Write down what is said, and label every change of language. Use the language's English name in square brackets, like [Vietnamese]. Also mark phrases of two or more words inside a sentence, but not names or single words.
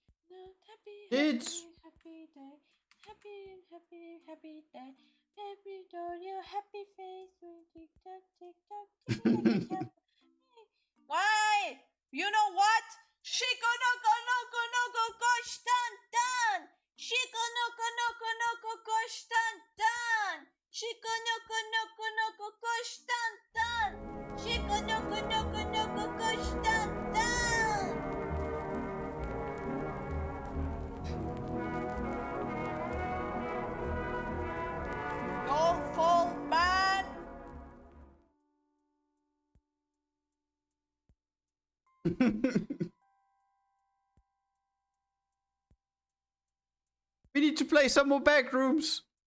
[English] It's happy day. Happy day. Happy day, your happy face. Tick tock, tick tock, tick tock. Why? You know what? Shiko no ko no ko no ko koshtan dan. Shiko no ko no ko no ko koshtan dan. Shiko no ko no ko no ko koshtan dan. Shiko no ko no ko no ko koshtan dan. Don't fall, man. We need to play some more backrooms.